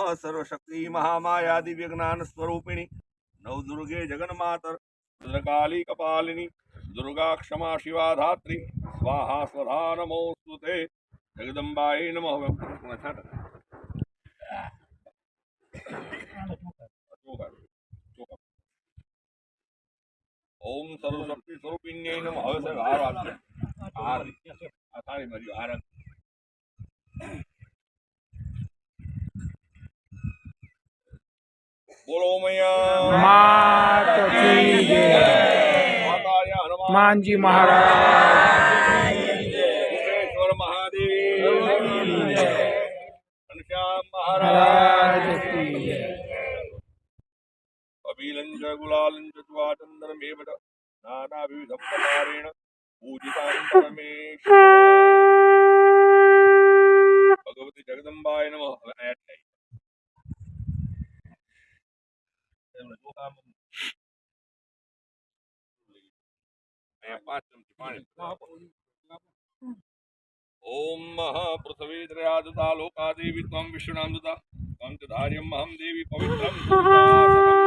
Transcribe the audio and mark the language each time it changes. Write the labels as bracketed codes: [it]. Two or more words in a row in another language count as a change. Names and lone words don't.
[sa] सर्वशक्ति महामाया दिव्य ज्ञान स्वरूपिणी नवदुर्गे जगन्मातर भद्रकाली कपालिनी दुर्गा क्षमा शिवा धात्री स्वाहा स्वधा नमोस्तुते. जगदम्बायै नमः. ओम सर्वशक्ति स्वरूपिण्यै नमः. [gu] હવે સર હાર આપજો. હાર આ થાળી મારી હાર [hi] बोलो मैया माता की जय। माताया हनुमान जी महाराज मुकेश्वर महादेव घनश्याम महाराज महाराज की जय। [sa] अभिलंच गुलालंच चुवाचंदनमेव नानाविधं प्रकारेण पूजितां परमेश्वर भगवती जगदम्बाय नमः. ओम पृथ्वी त्रयादुता लोका देवी त्वं विष्णुनाम दुता त्वं च धार्यम् अहं देवी पवित्रं